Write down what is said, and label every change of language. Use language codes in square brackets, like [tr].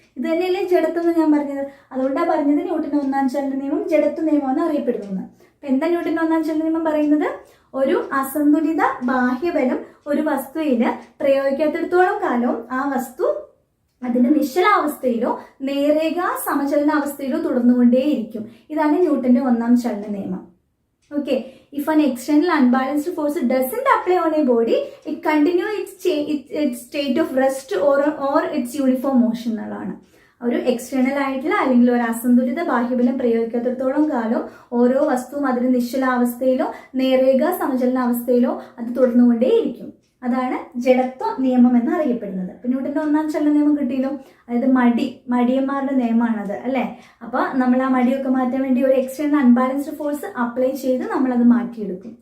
[ml] ഇത് തന്നെയല്ലേ ജഡത്വം എന്ന് ഞാൻ പറഞ്ഞത്. അതുകൊണ്ടാണ് പറഞ്ഞത് ന്യൂട്ടന്റെ ഒന്നാം ചലന നിയമം ജഡത്വ നിയമം എന്ന് അറിയപ്പെടുന്നത്. അപ്പൊ എന്താ ന്യൂട്ടന്റെ ഒന്നാം ചലന നിയമം പറയുന്നത്? ഒരു അസന്തുലിത ബാഹ്യബലം ഒരു വസ്തുവിന് പ്രയോഗിക്കാത്തിടത്തോളം കാലവും ആ വസ്തു അതിന്റെ നിശ്ചലാവസ്ഥയിലോ നേർരേഖ സമചലന അവസ്ഥയിലോ തുടർന്നുകൊണ്ടേയിരിക്കും. ഇതാണ് ന്യൂട്ടന്റെ ഒന്നാം ചലന നിയമം. [en] Okay, if an external unbalanced force doesn't apply on a body, it continues its state of rest or its uniform motion [ml] എന്നുള്ളതാണ്. ഒരു എക്സ്റ്റേണൽ ആയിട്ടുള്ള അല്ലെങ്കിൽ ഒരു അസന്തുലിത ബാഹ്യബലം പ്രയോഗിക്കാത്തിടത്തോളം കാലം ഓരോ വസ്തുവും അതിന്റെ നിശ്ചലാവസ്ഥയിലോ നേർരേഖ സമചലന അവസ്ഥയിലോ അത് തുടർന്നുകൊണ്ടേയിരിക്കും. അതാണ് ജഡത്വ നിയമം എന്ന് അറിയപ്പെടുന്നത്. അപ്പൊ ന്യൂട്ടന്റെ ഒന്നാം ചലന നിയമം കിട്ടിയല്ലോ. അതായത് മടിയന്മാരുടെ നിയമമാണത് അല്ലെ. അപ്പൊ നമ്മൾ ആ മടിയൊക്കെ മാറ്റാൻ വേണ്ടി ഒരു എക്സ്റ്റേണൽ അൺബാലൻസ്ഡ് ഫോഴ്സ് അപ്ലൈ ചെയ്ത് നമ്മൾ അത് മാറ്റിയെടുക്കും.